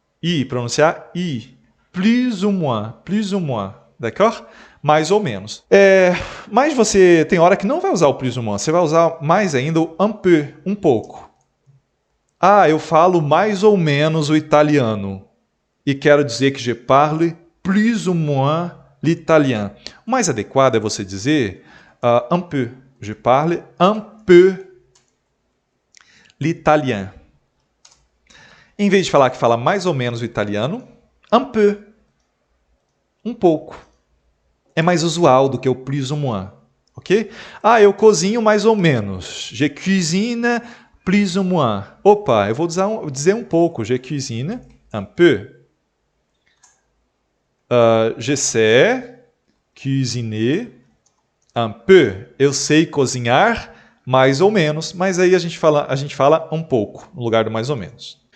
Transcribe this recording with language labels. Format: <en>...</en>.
<fr>I, pronunciar I. Plus ou moins. Plus ou moins. D'accord?</fr> <pt>Mais ou menos. Mas você tem hora que não vai usar o</pt> <fr>plus ou moins.</fr> <pt>Você vai usar mais ainda o un peu, um pouco. Eu falo mais ou menos o italiano. E quero dizer que</pt> <fr>je parle plus ou moins l'italien.</fr> <pt>O mais adequado é você dizer un peu.</pt> <fr>Je parle un peu l'italien.</fr> <pt>Em vez de falar que fala mais ou menos o italiano, un peu. Um pouco. É mais usual do que o</pt> <fr>plus ou moins,</fr> <pt>ok? Eu cozinho mais ou menos.</pt> <fr>Je cuisine plus ou moins.</fr> <pt>Opa, eu vou dizer um pouco.</pt> <fr>Je cuisine un peu. Je sais cuisiner un peu.</fr> <pt>Eu sei cozinhar mais ou menos, mas aí a gente fala um pouco, no lugar do mais ou menos.</pt>